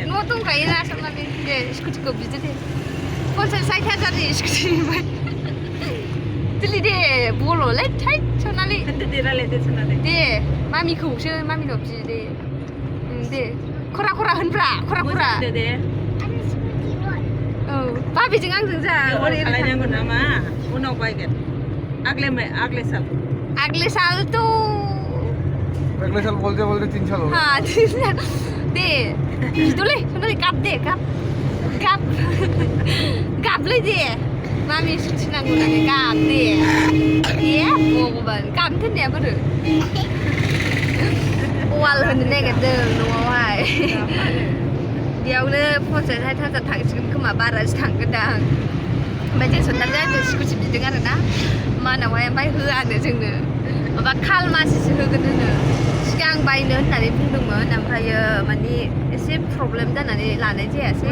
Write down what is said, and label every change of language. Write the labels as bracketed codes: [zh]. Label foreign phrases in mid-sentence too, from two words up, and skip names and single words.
[brx] न' दंखायोना सनालि दे स्कुटिखौ बिदो दे 50,000 स्कुटि बाय दिल्ली दे बोलोलै थैट सनालि दे रायलायदो सनालि दे मामिखौसो मामिनाव बि दे खरा होनफ्रा खरा दे औ बाबिजों आंजों जा ओरै खालायनांगौ नामा उनाव बायगोन [hi] आगले साल तो अगले साल बोलते 3 साल हो हाँ 3 साल [brx] दे बिद'लै सनालि गाब दे गाबलै दे मामी स्कुटि नांगौ नालाय गाब दे भगबान गाबनो थिननाया बोरो वाल होनो नागिरदों न'आवहाय बेयावनो 50,000 थांसिगोन खोमा बारासो थांगोनदां ओमफ्राय जों सनालिजों आंजों स्कुटि बिदों आरोना मानावहाय ओमफ्राय होआनो जोंनो माबा खालमासिसो होगोन होनो सिगां बायनो होननानै बुंदोंमोन ओमफ्रायो माने एसे प्रब्लेम जानानै लानाय जायासै